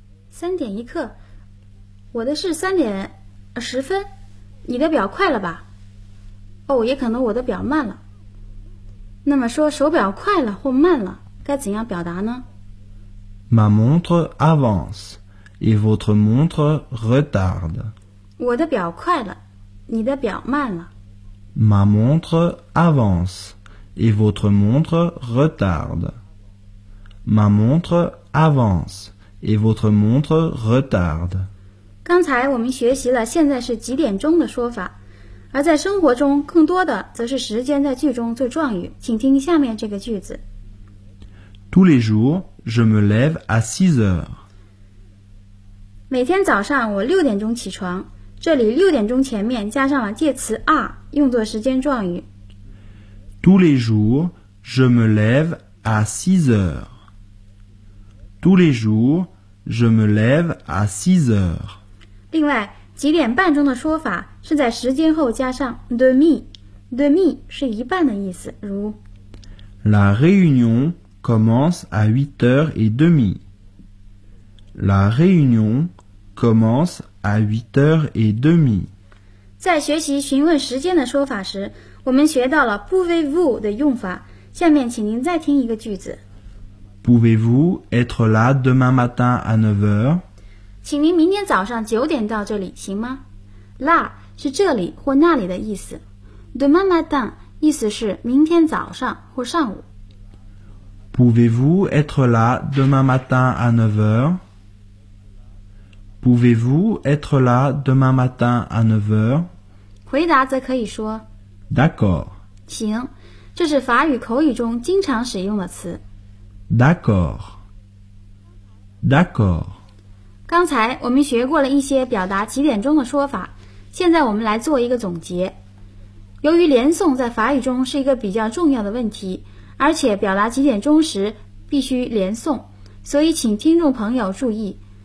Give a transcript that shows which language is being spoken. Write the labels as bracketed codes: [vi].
[zh] 三点一刻，我的是3:10，你的表快了吧？哦，也可能我的表慢了。那么说手表快了或慢了，该怎样表达呢 [fr] ？Ma montre avance et votre montre retarde. [zh] 我的表快了，你的表慢了。 [fr] Ma montre avance. Et votre montre retarde. Ma montre avance. Et votre montre retarde. [zh] 刚才我们学习了现在是几点钟的说法，而在生活中更多的则是时间在句中做状语。请听下面这个句子。 [fr] Tous les jours, je me lève à 6h. [zh] 每天早上我6点钟起床。这里6点钟前面加上了介词 are， 用作时间状语。 [fr] Tous les jours, je me lève à 6h. Tous les jours, je me lève à 6h. [zh] 另外，几点半钟的说法是在时间后加上 demi. Demi 是一半的意思，如 [fr] La réunion commence à 8h30. La réunion commence à 8h30. [zh] 在学习询问时间的说法时，我们学到了 [fr] pouvez-vous [zh] 的用法，下面请您再听一个句子。 [fr] Pouvez-vous être là demain matin à 9h? [zh] 请您明天早上9点到这里，行吗？là 是这里或那里的意思。 [fr] demain matin [zh] 意思是明天早上或上午。 [fr] Pouvez-vous être là demain matin à 9h? Pouvez-vous être là demain matin à 9h? [zh] 回答则可以说 [fr] D'accord. [zh] 行，这是法语口语中经常使用的词。 [fr] D'accord. D'accord. [zh] 刚才我们学过了一些表达几点钟的说法，现在我们来做一个总结。由于连诵在法语中是一个比较重要的问题，而且表达几点钟时必须连诵，所以请听众朋友注意。